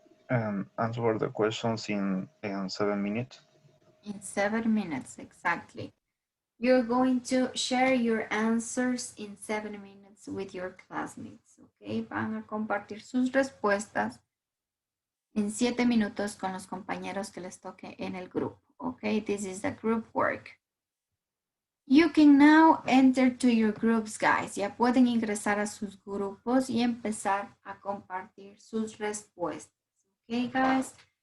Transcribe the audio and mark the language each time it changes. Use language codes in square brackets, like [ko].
[en] Answer the questions in 7 minutes. In 7 minutes, exactly. You're going to share your answers in 7 minutes with your classmates, okay? [es] Van a compartir sus respuestas en 7 minutos con los compañeros que les toque en el grupo, okay? [en] This is the group work. You can now enter to your groups, guys. [es] Ya pueden ingresar a sus grupos y empezar a compartir sus respuestas, okay, guys?